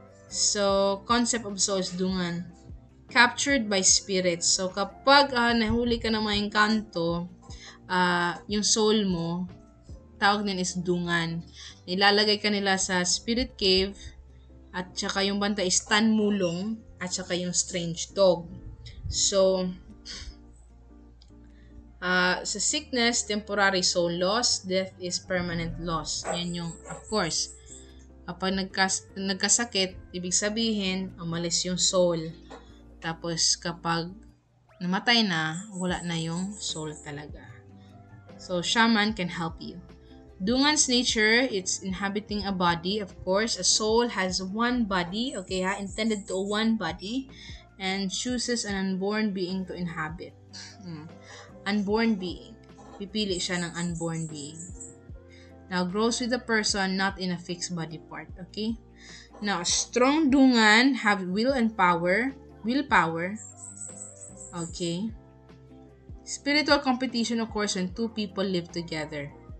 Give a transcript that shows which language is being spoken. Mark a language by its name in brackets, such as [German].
[English] So, concept of soul is dungan. Captured by spirits. [Filipino] So, kapag nahuli ka ng mga engkanto, yung soul mo, tawag din is dungan. Ilalagay ka nila sa [English] spirit cave, [Filipino] at saka yung banta is tanmulong, at saka yung [English] strange dog. So, sa sickness, temporary soul loss. Death is permanent loss. [Filipino] Yan yung, of course, kapag nagkasakit, ibig sabihin, umalis yung soul. Tapos, kapag namatay na, wala na yung soul talaga. [English] So, shaman can help you. Dungan's nature, it's inhabiting a body, of course. A soul has one body, okay ha? Intended to one body, and chooses an unborn being to inhabit. Unborn being. [Filipino] Pipili siya ng unborn being. [English] Now, grows with the person, not in a fixed body part, okay? Now, strong dungan have will and power. Willpower. Okay? Spiritual competition occurs when two people live together.